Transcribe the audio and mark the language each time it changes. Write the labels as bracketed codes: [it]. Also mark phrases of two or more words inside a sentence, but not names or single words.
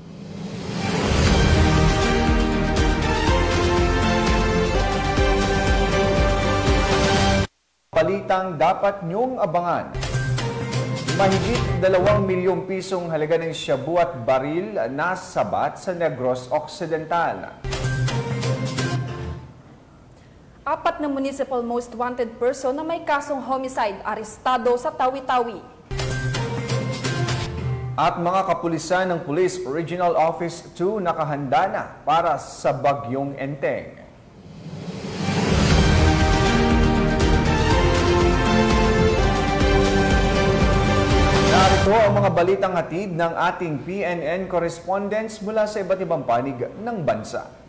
[tl] Balitang dapat niyong abangan. Mahigit 2 milyong pisong halaga ng shabu at baril na sabat sa Negros Occidental. 4 na [en] municipal most wanted person [tl] na may kasong homicide arestado sa Tawi-Tawi. At mga kapulisan ng Police Regional Office 2 nakahanda na para sa Bagyong Enteng. Narito ang mga balitang hatid ng ating PNN correspondents mula sa iba't ibang panig ng bansa.